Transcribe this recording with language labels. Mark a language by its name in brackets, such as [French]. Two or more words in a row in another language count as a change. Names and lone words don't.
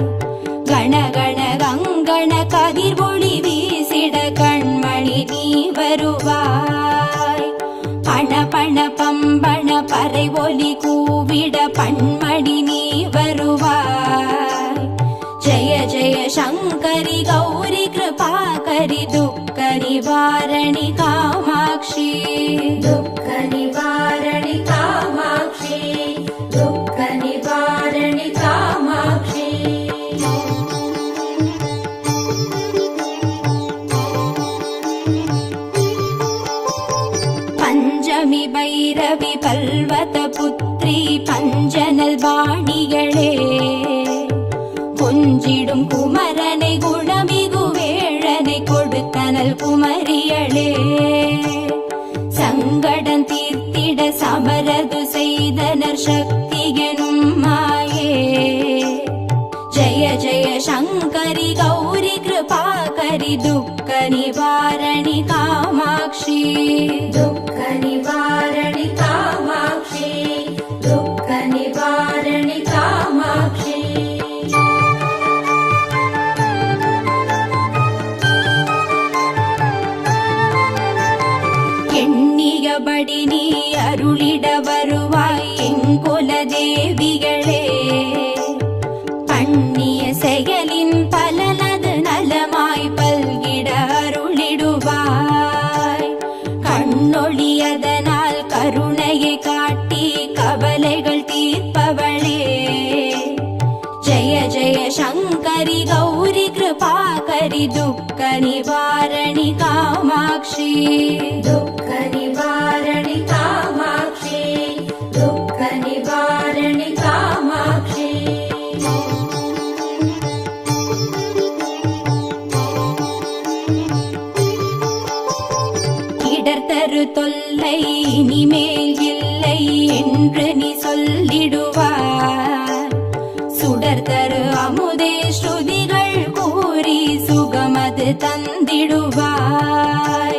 [Tamil] கணகண கங்கண கதிர் ஒளி வீசிட கண்மணி நீ வருவாய். பண பண பம்பண பறை ஒலி கூவிட பண்மணி நீ வருவாய். ஜய ஜய சங்கரி கௌரி கிருபாகரி துக்க நிவாரணி காமாட்சி. [Sanskrit] दुःख निवारणि कामाक्षी दुःख निवारणि कामाक्षी. [Tamil] பஞ்சமி பைரவி பல்வத புத்ரி பஞ்சனல் வாணிகளே, கொஞ்சிடும் குமரனை குணமிகு வேழனை கொடுத்தனல் குமரியளே. சங்கடம் தீர்த்திட சமரது செய்தனர் சக்தி எனும் மாயே. ஜய ஜய சங்கரி கௌரி கிருபாகரி துக்க நிவாரணி காமாட்சி. [Sanskrit] दुःख निवारणि कामाक्षी दुःख निवारणि कामाक्षी. [Tamil] எண்ணியபடி நீ அருளிட வருவாய் எங்குல தேவிகளே. பண்ணிய செயலின் பலனது நலமாய் பல்கிட அருளிடுவாய். கண்ணொழியதனால் கருணையை காட்டி கவலைகள் தீர்ப்பவளே. ஜய ஜய சங்கரி கௌரி கிருபாகரி துக்க நிவாரணி காமாட்சி. [Sanskrit] दुःख निवारणि कामाक्षी दुःख निवारणि कामाक्षी. [Tamil] இடர்தரு தொல்லை இனிமேல் இல்லை என்று நீ சொல்லிடுவாய். சுடர்தரு அமுதே ஸ்ருதிகள் கூறி சுகமது தந்திடுவாய்.